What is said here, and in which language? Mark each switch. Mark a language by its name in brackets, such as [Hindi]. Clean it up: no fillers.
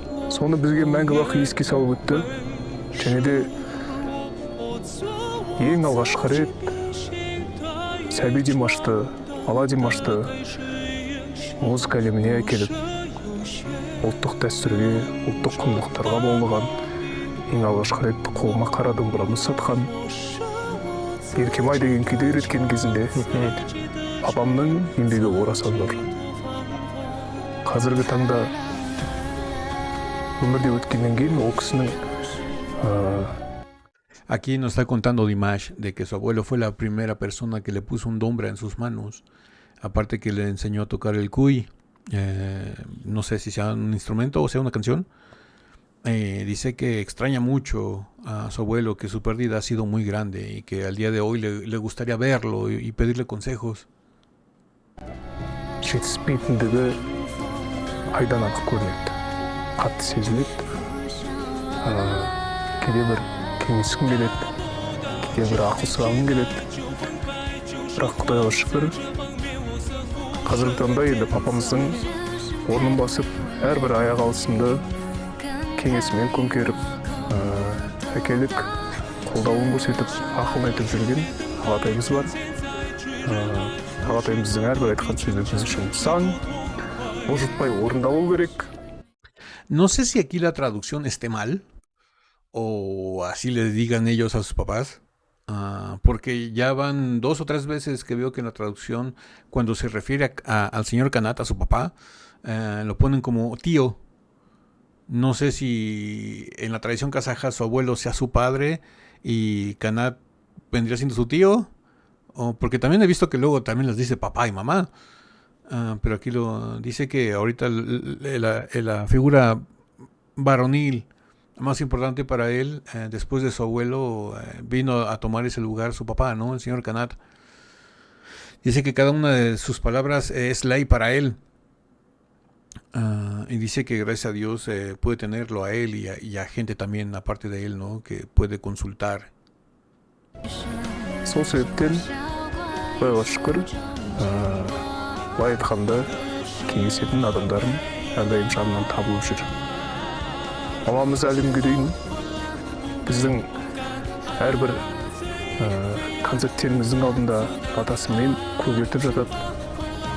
[Kazakh] Соны бізге мәңгі бақи еске салып өтті. Және де ең алғашқы рет сәби Димашты, бала Димашты музыка әлеміне әкеліп, ұлттық дәстүрге, ұлттық құндылықтарға баулыған, ең алғашқы рет қолыма қара домбыраны сатқан, Еркемай деген күйді үйреткен кезінде апамның еңбегі орасан зор. Қазіргі таңда өмірде өткеннен кейін ол кісінің [Spanish] Aquí nos está contando Dimash de que su abuelo fue la primera persona que le puso un dombra en sus manos. Aparte que le enseñó a tocar el cuy, no sé si sea un instrumento o sea una canción. Dice que extraña mucho a su abuelo, que su pérdida ha sido muy grande y que al día de hoy le gustaría verlo y pedirle consejos. [Kazakh] жетіспейтіндігі айдан анық көрінеді, қатты сезіледі. Кейде бір кеңескім келеді, кейде бір ақыл сұрағым келеді. Бірақ Құдайға шүкір, қазіргі таңда енді папамыздың орнын басып, әрбір аяқ алысымды кеңесімен көмкеріп, әкелік қолдауын көрсетіп, ақылын айтып жүрген ағатайымыз бар. Ағатайымыздың әрбір айтқан сөзі біз үшін заң, бұлжытпай орындалу керек. [Spanish] No sé si aquí la traducción esté mal o así le digan ellos a sus papás. Porque ya van 2 o 3 veces que veo que en la traducción, cuando se refiere al señor Kanat, a su papá, lo ponen como tío. No sé si en la tradición kazaja su abuelo sea su padre y Kanat vendría siendo su tío, o porque también he visto que luego también les dice papá y mamá. Pero aquí lo dice que ahorita la figura varonil más importante para él, después de su abuelo, vino a tomar ese lugar su papá, ¿no? El señor Kanat. Dice que cada una de sus palabras es ley para él. Y dice que gracias a Dios puede tenerlo a él y a gente también aparte de él, ¿no? Que puede consultar. [Kazakh] Сол себептен Құдайға шүкір, былай айтқанда кеңесетін адамдарым әрдайым жанынан табылып жүр. Мамамыз әлемге дейін біздің әрбір концерттеріміздің алдында батасымен көгертіп жатады.